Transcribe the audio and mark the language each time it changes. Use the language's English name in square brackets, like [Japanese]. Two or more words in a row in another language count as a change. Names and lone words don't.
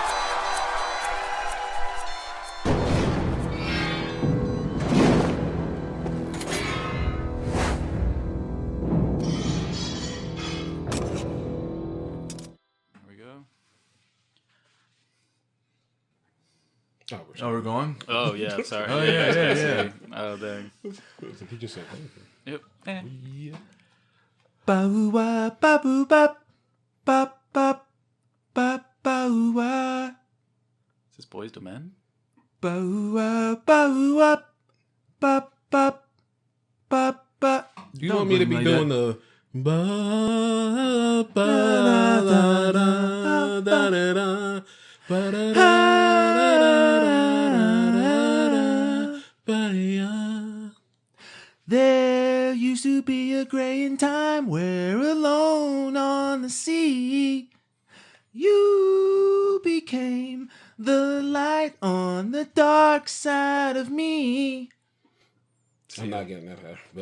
[English] There we go. Oh, we're going? Oh, yeah, sorry. Oh, yeah. Oh, dang. He just said, Yep. yeah. Ba-oo-wah, ba-boo-bop, bop, bop, bop, ba-oo-wah. Is this Boys to Men? Ba-oo-wah, ba-oo-wah, bop, bop, bop, bop. You want me to be doing the ba ba da da da da da ba da da. There used to be a graying time where alone on the sea you became the light on the dark side of me. I'm not getting that high, but